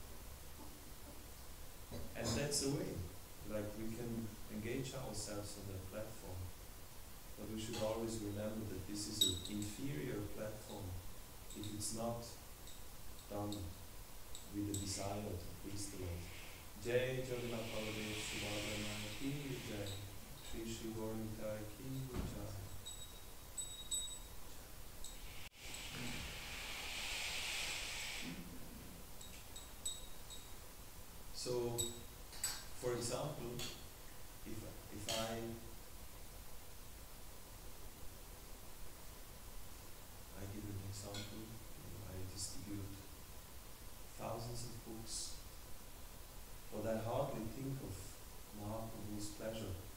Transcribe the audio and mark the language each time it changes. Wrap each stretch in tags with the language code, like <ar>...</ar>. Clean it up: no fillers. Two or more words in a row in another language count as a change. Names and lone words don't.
<en>And that's the way. Like, we can engage ourselves on that platform. But we should always remember that this is an inferior platform if it's not done with a desire to please the Lord.</en> <hi>जय जगन्नाथ बलदेव सुभदना की जय, श्री श्री गौरांग की जय.</hi> <en>So, for example, if I give an example, I distribute thousands of books, but I hardly think of Mahaprabhu's pleasure.</en>